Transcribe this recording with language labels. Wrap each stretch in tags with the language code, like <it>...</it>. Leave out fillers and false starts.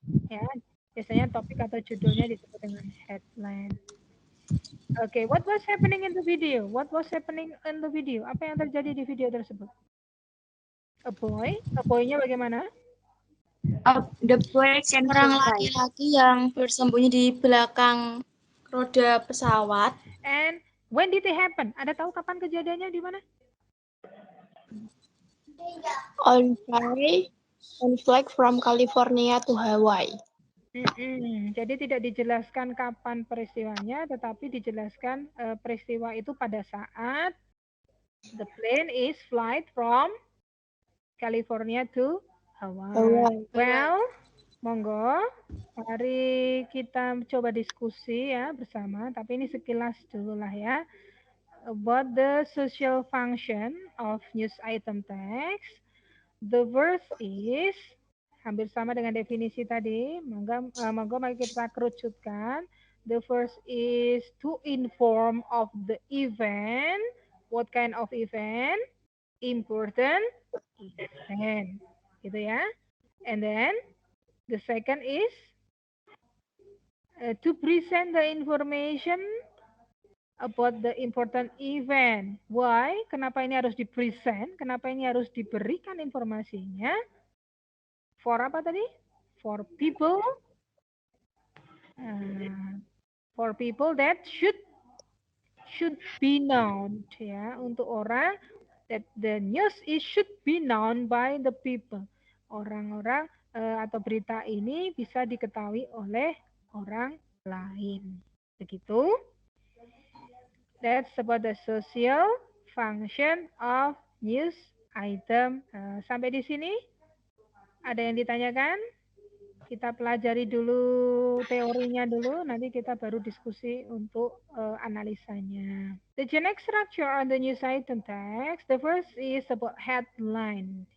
<id>Ya, biasanya topik atau judulnya disebut dengan headline.</id> <en>Okay, what was happening in the video? What was happening in the video?</en> <id>Apa yang terjadi di video tersebut?</id> <en>A boy-</en> <id>nya bagaimana?</id> <en>The boy can</en> <id>Orang</id> <en>survive.</en> <id>laki-laki yang bersembunyi di belakang roda pesawat.</id> <en>And when did it happen?</en> <id>Ada tahu kapan kejadiannya di mana?</id> <en>On flight from California to Hawaii.</en> <id>Jadi tidak dijelaskan kapan peristiwanya, tetapi dijelaskan peristiwa itu pada saat</id> <en>the plane is flight from California to Hawaii.</en> <id>Well, monggo, mari kita coba diskusi ya bersama. Tapi ini sekilas dulu lah ya.</id> <en>About the social function of news item text. The verse is</en> <id>hampir sama dengan definisi tadi. Monggo mari kita kerucutkan.</id> <en>The first is to inform of the event. What kind of event? Important event.</en> <id>Gitu ya.</id> <en>And then the second is to present the information about the important event. Why?</en> <id>Kenapa ini harus di-present? Kenapa ini harus diberikan informasinya?</id> <en>For</en> <id>apa tadi?</id> <en>For people, uh, for people that should be known, ya,</en> <id>untuk orang</id> <en>that the news is should be known by the people.</en> <id>Orang-orang atau berita ini bisa diketahui oleh orang lain. Begitu.</id> <en>That's about the social function of news item.</en> <id>Sampai di sini ada yang ditanyakan? Kita pelajari dulu teorinya dulu, nanti kita baru diskusi untuk analisanya.</id> <en>The generic structure on the news item text, the first is about headline.</en>